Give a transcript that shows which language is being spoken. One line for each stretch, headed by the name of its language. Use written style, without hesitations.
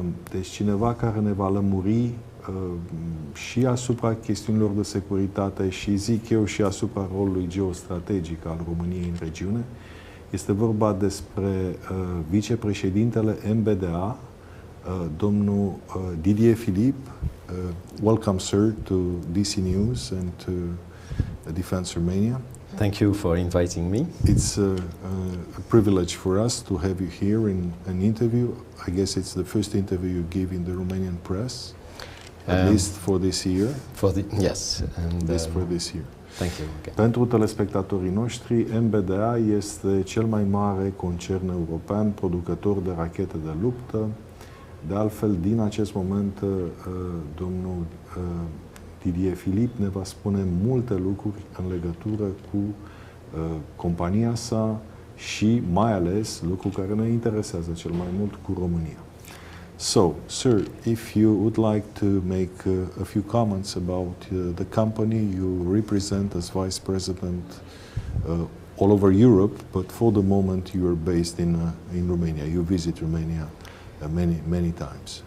Romanian: Deci cineva care ne va lămuri și asupra chestiunilor de securitate și, zic eu, și asupra rolului geostrategic al României în regiune. Este vorba despre vicepreședintele Mbda, domnul Didier Philippe.
English: Welcome, sir, to DC News and to Defense Romania. Thank you for inviting me. It's a privilege for us to have you here in an interview. I guess it's the first interview you give in the Romanian press, at least for this year. Yes, and for this year. Thank you. Okay.
Romanian: Pentru telespectatorii noștri, Mbda este cel mai mare concern european producător de rachete de luptă. De altfel, din acest moment, domnul Didier Philippe ne va spune multe lucruri în legătură cu compania sa și mai ales lucruri care ne interesează cel mai mult cu România.
English: So, sir, if you would like to make a few comments about the company you represent as vice president all over Europe, but for the moment you are based in Romania. You visit Romania many times.